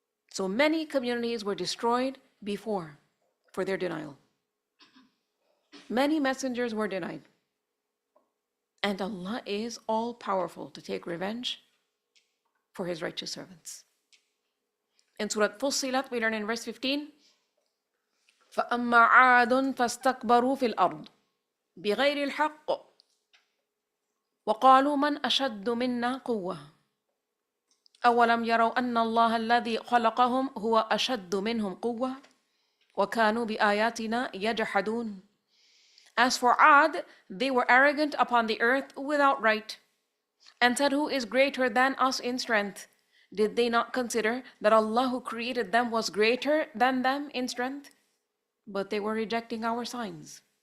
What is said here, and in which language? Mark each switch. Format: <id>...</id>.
<en>So many communities were destroyed before for their denial. Many messengers were denied. And Allah is all-powerful to take revenge for His righteous servants. In Surah Fussilat, we learn in verse 15,</en> <ar>فَأَمَّا عَادٌ فَاسْتَكْبَرُوا فِي الْأَرْضِ بِغَيْرِ الْحَقِّ وَقَالُوا مَنْ أَشَدُّ مِنَّا قُوَّةً أَوَلَمْ يَرَوْا أَنَّ اللَّهَ الَّذِي خَلَقَهُمْ هُوَ أَشَدُّ مِنْهُمْ قُوَّةً وَكَانُوا بِآيَاتِنَا يَجْحَدُونَ.</ar> <en>As for Ad, they were arrogant upon the earth without right, and said, who is greater than us in strength? Did they not consider that Allah who created them was greater than them in strength? But they were rejecting our signs.</en>